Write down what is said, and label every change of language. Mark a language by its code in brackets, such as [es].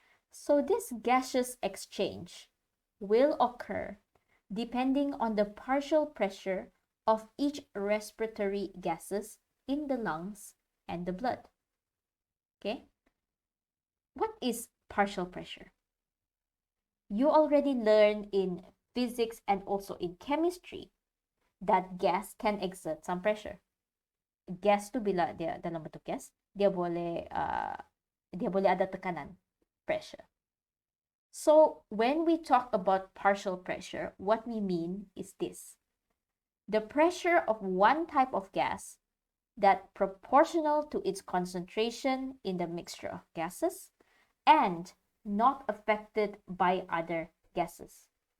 [en] So this gaseous exchange will occur depending on the partial pressure of each respiratory gases in the lungs and the blood. Okay? what is partial pressure? You already learned in physics and also in chemistry that gas can exert some pressure. [ms] Gas tu bila dia dalam bentuk gas, dia boleh ada tekanan, pressure. [en] So when we talk about partial pressure, what we mean is this: the pressure of one type of gas that proportional to its concentration in the mixture of gases and not affected by other gases.